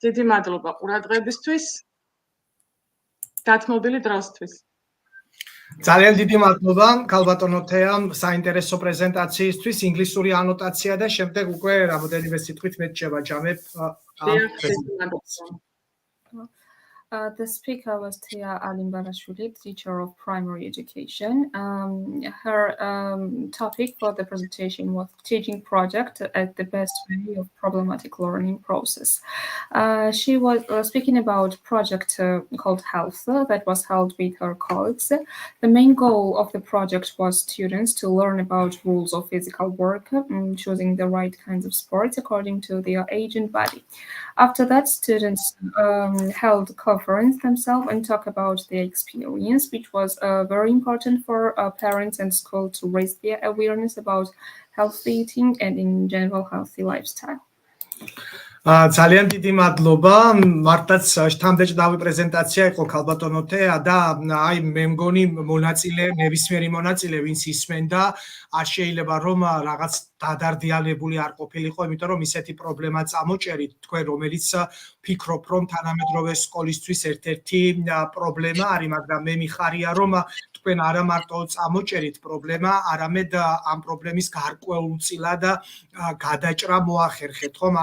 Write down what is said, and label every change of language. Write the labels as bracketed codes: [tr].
[ka] დიდი მადლობა ყურადღებისთვის. დათმობილი დროსთვის. ძალიან დიდი მადლობა ქალბატონო თეამ საინტერესო პრეზენტაციისთვის, ინგლისური ანოტაცია და შემდეგ უკვე რამოდენიმე სიტყვით მე შევაჯამებ ამ პრეზენტაციას. [en] The speaker was Tia Alimbarashvili, teacher of primary education. Her topic for the presentation was teaching project as the best way of problematic learning process. She was speaking about project called Health that was held with her colleagues. The main goal of the project was students to learn about rules of physical work, choosing the right kinds of sports according to their age and body. After that, students held conference themselves and talk about their experience, which was very important for parents and school to raise their awareness about healthy eating and in general healthy lifestyle. [ka] ძალიან დიდი მადლობა. მართლაც შთამბეჭდავი პრეზენტაცია იყო ქალბატონო თეა და აი მე მგონი მონაწილე, ნებისმიერი მონაწილე, ვინც ისმენდა, არ შეიძლება რომ რაღაც დადარდიალებული არ ყოფილიყო, იმიტომ რომ ისეთი პრობლემა წამოჭერით თქვენ, რომელიც ფიქრობ, რომ თანამედროვე სკოლისთვის ერთ-ერთი პრობლემა არის, მაგრამ მე მიხარია, რომ თქვენ არა მარტო წამოჭერით პრობლემა, არამედ ამ პრობლემის გარკვეულწილად გადაჭრა მოახერხეთ, ხომ?